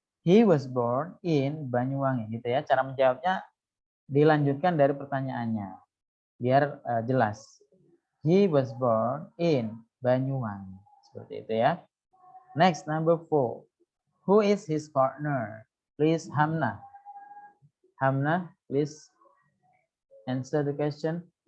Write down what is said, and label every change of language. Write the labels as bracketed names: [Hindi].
[English] He was born in Banyuwangi [Indonesian] gitu ya. Cara menjawabnya dilanjutkan dari pertanyaannya biar jelas. [English] He was born in Banyuwangi. [Indonesian] Seperti itu ya. [English] Next, number 4. Who is his partner? Please, Hamna. Hamna, please answer the question.